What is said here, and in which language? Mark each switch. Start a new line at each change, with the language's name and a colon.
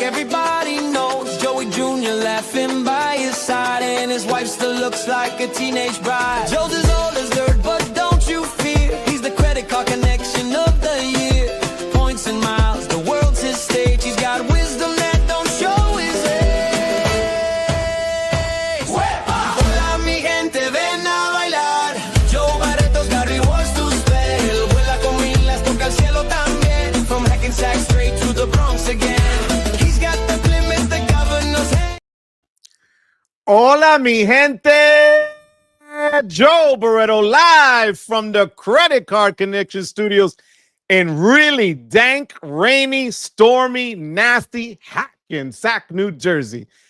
English: Everybody knows Joey Jr. laughing by his side, and his wife still looks like a teenage bride. Joe's as old as dirt, but don't you fear, he's the credit card connection of the year. Points and miles, the world's his stage. He's got wisdom that don't show his age.
Spanish: Hola mi gente, ven a bailar.
English: Joe Barreto's got rewards to spell.
Spanish: Vuela con milas, toca el cielo también.
English: From Hackensack straight to the Bronx again. He's got the Plymouth, the governor's head.
Spanish: Hola, mi gente.
English: Joe Barreto live from the Credit Card Connection Studios in really dank, rainy, stormy, nasty Hackensack, New Jersey.